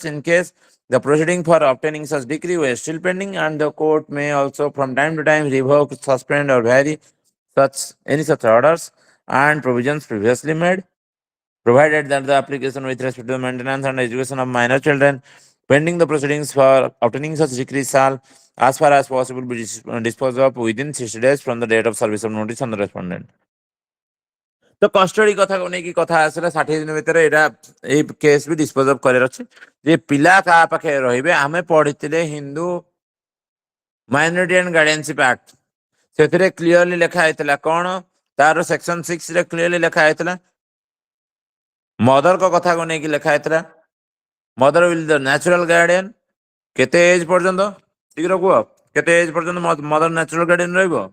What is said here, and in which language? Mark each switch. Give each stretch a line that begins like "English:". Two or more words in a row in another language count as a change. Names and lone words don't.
English: in case the proceeding for obtaining such decree were still pending, and the court may also from time to time revoke, suspend, or vary any such orders and provisions previously made, provided that the application with respect to the maintenance and education of minor children pending the proceedings for obtaining such decree shall, as far as possible, be disposed of within 60 days from the date of service of notice on the respondent.
Odia: ତ କଷ୍ଟଡି କଥାକୁ ନେଇକି କଥା ଆସିଲା 60 ଦିନ ଭିତରେ ଏଇଟା ଏଇ କେସ୍ ବି
English: dispose of
Odia: କରିବାର ଅଛି ଯେ ପିଲା କାହା ପାଖରେ ରହିବେ ଆମେ ପଢିଥିଲେ ହିନ୍ଦୁ ମାଇନରିଟି ଆଣ୍ଡ ଗାର୍ଡିଆନସିପ ଆକ୍ଟ ସେଥିରେ କ୍ଲିୟରଲି ଲେଖା ହେଇଥିଲା କଣ ତାର ସେକ୍ସନ 6 ରେ କ୍ଲିୟରଲି ଲେଖା ହେଇଥିଲା ମଦରଙ୍କ କଥାକୁ ନେଇକି ଲେଖା ହେଇଥିଲା
English: mother will the natural guardian
Odia: କେତେ ଏଜ ପର୍ଯ୍ୟନ୍ତ ଶୀଘ୍ର କୁହ କେତେ ଏଜ ପର୍ଯ୍ୟନ୍ତ
English: mother natural guardian
Odia: ରହିବ